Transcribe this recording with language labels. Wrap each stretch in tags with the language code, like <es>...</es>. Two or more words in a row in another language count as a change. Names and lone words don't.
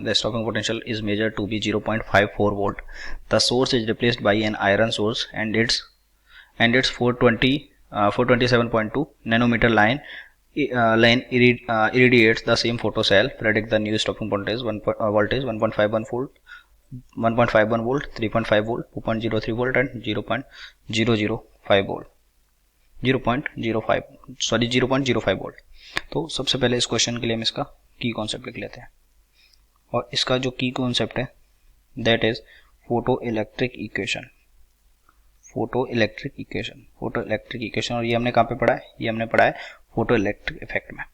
<en>The stopping potential is measured to be 0.54 volt. The source is replaced by an iron source and its 427.2 nanometer line irradiates the same photocell. Predict the new stopping voltage 1.51 volt, 1.51 volt, 3.5 volt, 2.03 volt and 0.005 volt 0.05 वोल्ट।</en> <hi>तो सबसे पहले इस क्वेश्चन के लिए हम इसका</hi> <en>key concept</en> <hi>लिख लेते हैं और इसका जो</hi> <en>key concept</en> <hi>है</hi> <en>that is photo electric equation</en> <hi>और ये हमने कहाँ पे पढ़ा है, ये हमने पढ़ा है</hi> <en>photo electric effect</en> <hi>में।</hi>